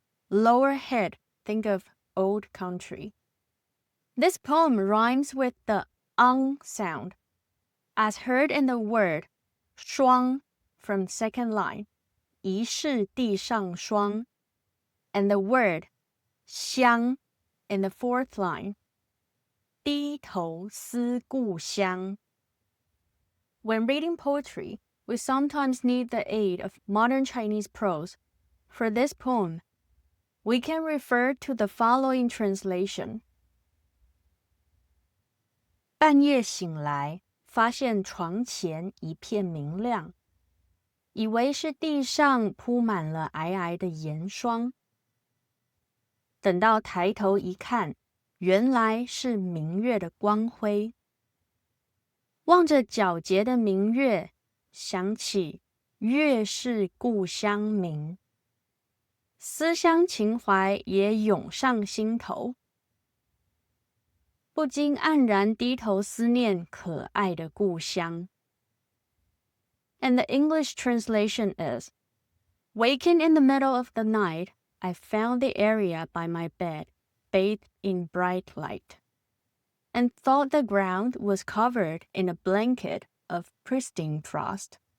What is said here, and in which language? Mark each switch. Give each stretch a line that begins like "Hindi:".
English: Lower head, think of old country. This poem rhymes with the ang sound, as heard in the word 霜 from second line,
Chinese: 疑是地上霜,
English: and the word 乡 in the fourth line,
Chinese: 低头思故乡.
English: When reading poetry, we sometimes need the aid of modern Chinese prose. For this poem, we can refer to the following translation.
Chinese: 半夜醒来，发现床前一片明亮，以为是地上铺满了皑皑的盐霜。等到抬头一看，原来是明月的光辉。望着皎洁的明月，想起月是故乡明，思乡情怀也涌上心头，不禁黯然低头思念可爱的故乡。
English: And the English translation is, waking in the middle of the night, I found the area by my bed bathed in bright light, and thought the ground was covered in a blanket of pristine frost.